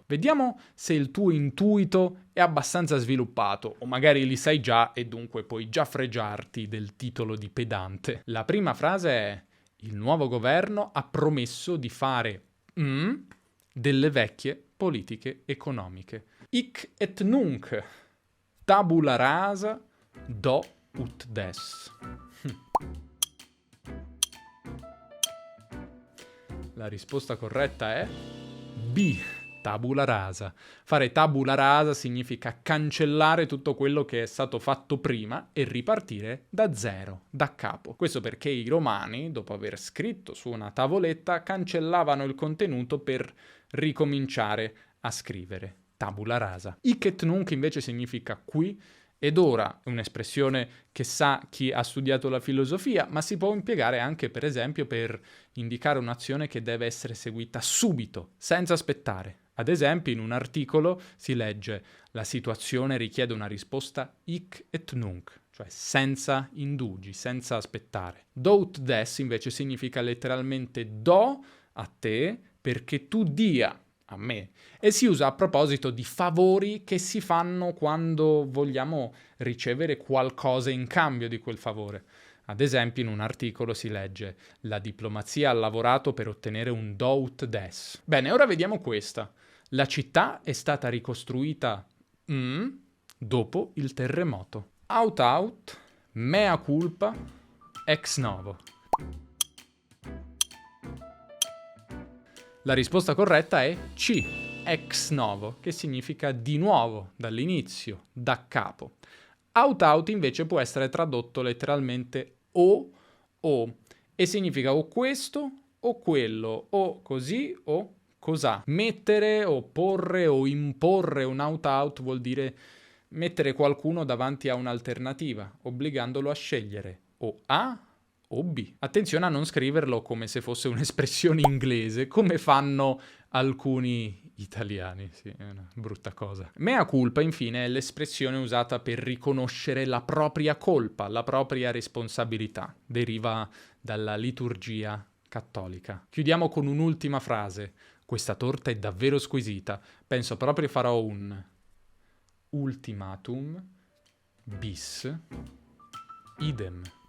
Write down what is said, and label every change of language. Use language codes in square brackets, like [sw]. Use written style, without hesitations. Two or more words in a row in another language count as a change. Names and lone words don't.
[it] Vediamo se il tuo intuito è abbastanza sviluppato, o magari li sai già e dunque puoi già fregiarti del titolo di pedante. La prima frase è: il nuovo governo ha promesso di fare delle vecchie politiche economiche. [la] Hic et nunc, tabula rasa, do ut des. [it] La risposta corretta è B, [la] tabula rasa. [it] Fare [la] tabula rasa [it] significa cancellare tutto quello che è stato fatto prima e ripartire da zero, da capo. Questo perché i romani, dopo aver scritto su una tavoletta, cancellavano il contenuto per ricominciare a scrivere. [la] Tabula rasa. Hic et nunc [it] invece significa qui ed ora, è un'espressione che sa chi ha studiato la filosofia, ma si può impiegare anche, per esempio, per indicare un'azione che deve essere seguita subito, senza aspettare. Ad esempio, in un articolo si legge: la situazione richiede una risposta [la] hic et nunc, [it] cioè senza indugi, senza aspettare. [la] Do ut des [it] invece significa letteralmente do a te perché tu dia a me, e si usa a proposito di favori che si fanno quando vogliamo ricevere qualcosa in cambio di quel favore. Ad esempio, in un articolo si legge: la diplomazia ha lavorato per ottenere un [la] do ut des. [it] Bene, ora vediamo questa. La città è stata ricostruita dopo il terremoto. [la] Aut aut, mea culpa, ex novo. [it] La risposta corretta è C, [la] ex novo, [it] che significa di nuovo, dall'inizio, da capo. [la] Aut aut [it] invece può essere tradotto letteralmente o, e significa o questo o quello, o così o cos'ha. Mettere o porre o imporre un [la] aut aut [it] vuol dire mettere qualcuno davanti a un'alternativa, obbligandolo a scegliere o A o B. Attenzione a non scriverlo come se fosse un'espressione inglese, come fanno alcuni italiani. Sì, è una brutta cosa. [la] Mea culpa, [it] infine, è l'espressione usata per riconoscere la propria colpa, la propria responsabilità. Deriva dalla liturgia cattolica. Chiudiamo con un'ultima frase. Questa torta è davvero squisita. Penso proprio farò un ultimatum bis idem.